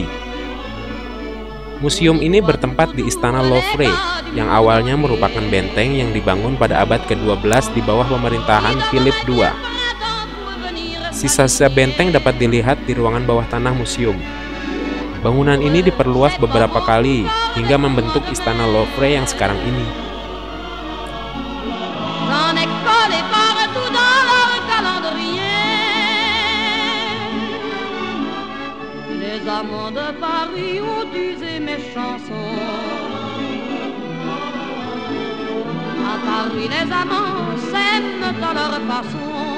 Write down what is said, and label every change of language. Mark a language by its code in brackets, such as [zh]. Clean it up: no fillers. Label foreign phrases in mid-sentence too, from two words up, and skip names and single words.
[id] Museum ini bertempat di Istana Louvre, yang awalnya merupakan benteng yang dibangun pada abad ke-12 di bawah pemerintahan Philip II. Sisa-sisa benteng dapat dilihat di ruangan bawah tanah museum. Bangunan ini diperluas beberapa kali hingga membentuk Istana Louvre yang sekarang ini. [fr] Les amants de Paris ont usé mes chansons. À Paris les amants s'aiment à leur façon.